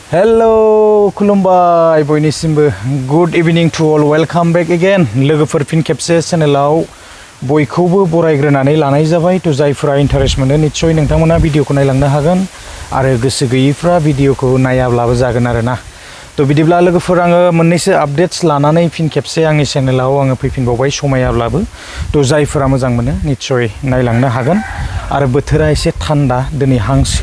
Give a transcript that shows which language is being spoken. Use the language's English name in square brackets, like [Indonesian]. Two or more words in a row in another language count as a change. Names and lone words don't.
[Bodo] Hello, खुलुमबाय बयनिसिमबो [English] good evening to all welcome back again [Bodo] लोगोफोर फिन खेबसे चेनेलाव बयखौबो बरायग्रोनानै लानाय जाबाय तो जायफोरा इन्टारेस्ट मोनो निश्चय नोंथांमोना भिडिअखौ नायलांनो हागोन आरो गोसो गैयैफ्रा भिडिअखौ नायाब्लाबो जागोन आरोना तो बिदिब्ला लोगोफोर आङो मोननैसो आपडेट्स लानानै फिन खेबसे आंनि चेनेलाव आङो फैफिनबावबाय समायाब्लाबो तो जायफोरा मोजां मोनो निश्चय नायलांनो हागोन आरो बोथोरा एसे थान्दा दिनै हांसो